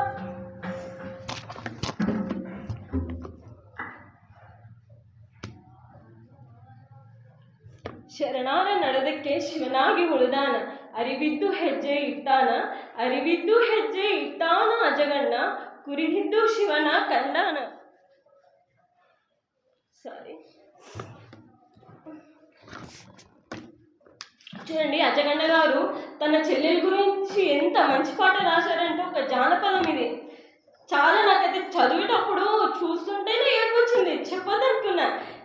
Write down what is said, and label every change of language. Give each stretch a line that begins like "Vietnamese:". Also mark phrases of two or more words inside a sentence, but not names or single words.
Kannada: ಶರಣಾರ ನಡೆದಕ್ಕೆ ಶಿವನಾಗಿ ಉಳಿದಾನ, ಅರಿವಿದ್ದು ಹೆಜ್ಜೆ ಇಟ್ಟಾನ, ಅರಿವಿದ್ದು ಹೆಜ್ಜೆ ಇಟ್ಟಾನ. ಅಜಗಣ್ಣ ಕುರಿಹಿದ್ದು ಶಿವನ ಕಂಡಾನ.
Telugu: సారీ చూడండి, అజగಣ್ణ గారు తన చెల్లెల గురించి ఎంత మంచి పాట రాశారంటే ఒక జానపదం ఇది. చాలా నాకైతే చదివేటప్పుడు చూస్తుంటేనే ఏడుపు వచ్చింది, చెప్పొద్దనుకున్నా.